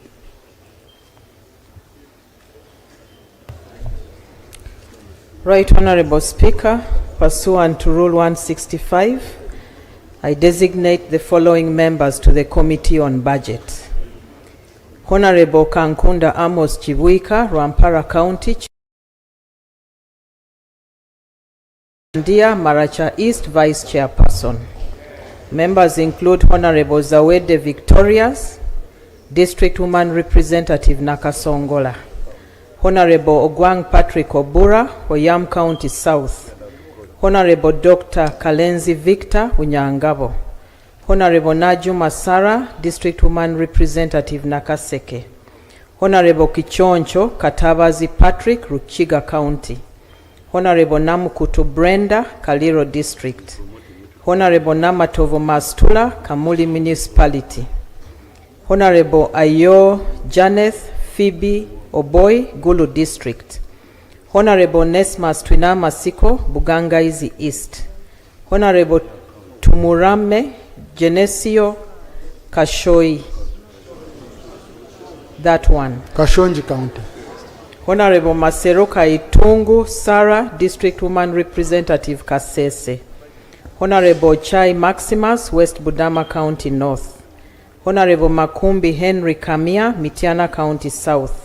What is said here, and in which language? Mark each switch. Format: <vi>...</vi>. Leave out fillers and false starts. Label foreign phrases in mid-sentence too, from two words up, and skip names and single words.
<en>Right Honorable Speaker, pursuant to Rule 165, I designate the following members to the Committee on Budget. Honorable Kankunda Amos Chibuika, Rwampara County, Ndia Maracha East Vice Chairperson. Members include Honorable Zawede Victorias, District Woman Representative Nakasongola. Honorable Ogwang Patrick Obura, Oyam County South. Honorable Dr. Kalenzi Victor, Unyangabo. Honorable Najuma Sara, District Woman Representative Nakaseke. Honorable Kichoncho Katabazi Patrick, Ruchiga County. Honorable Namukutu Brenda, Kaliro District. Honorable Namatovo Mastula, Kamuli Municipality. Honorable Ayo Janeth Phoebe Oboy, Gulu District. Honorable Nesmas Twina Masiko, Bugangaizi East. Honorable Tumurame Genesio Kashoi, that one. Kashonji County. Honorable Maseroka Itungu Sarah, District Woman Representative Kasese. Honorable Chai Maximus, West Budama County North. Honorable Makumbi Henry Kamia, Mitiana County South.</en>